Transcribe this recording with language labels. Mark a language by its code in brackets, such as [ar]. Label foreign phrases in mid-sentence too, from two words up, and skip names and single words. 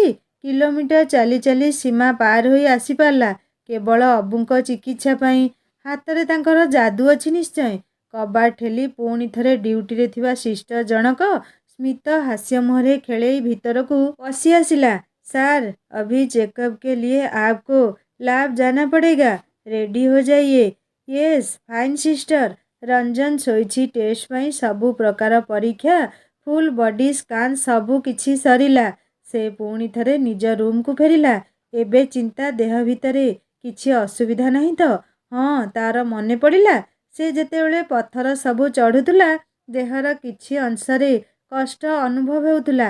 [or] କିଲୋମିଟର ଚାଲି ଚାଲି ସୀମା ପାର ହୋଇ ଆସିପାରିଲା କେବଳ ଅବୁଙ୍କ ଚିକିତ୍ସା ପାଇଁ। ହାତରେ ତାଙ୍କର ଯାଦୁ ଅଛି ନିଶ୍ଚୟ। କବାଟ ଠେଲି ପୁଣି ଥରେ ଡ୍ୟୁଟିରେ ଥିବା ସିଷ୍ଟର ଜଣକ ସ୍ମିତ ହାସ୍ୟ ମୁହଁରେ ଖେଳେଇ ଭିତରକୁ ପଶି ଆସିଲା। [hi] सर, अभी चेकअप के लिए आपको लैब जाना पड़ेगा। रेडी हो जाइए। [en] yes, fine sister. [or] ରଞ୍ଜନ ଶୋଇଛି। ଟେଷ୍ଟ ପାଇଁ ସବୁ ପ୍ରକାର ପରୀକ୍ଷା, [en] full body scan [or] ସବୁ କିଛି ସରିଲା। ସେ ପୁଣି ଥରେ ନିଜ ରୁମ୍କୁ ଫେରିଲା। ଏବେ ଚିନ୍ତା ଦେହ ଭିତରେ କିଛି ଅସୁବିଧା ନାହିଁ ତ? ହଁ, ତା'ର ମନେ ପଡ଼ିଲା ସେ ଯେତେବେଳେ ପଥର ସବୁ ଚଢ଼ୁଥିଲା ଦେହର କିଛି ଅଂଶରେ କଷ୍ଟ ଅନୁଭବ ହେଉଥିଲା।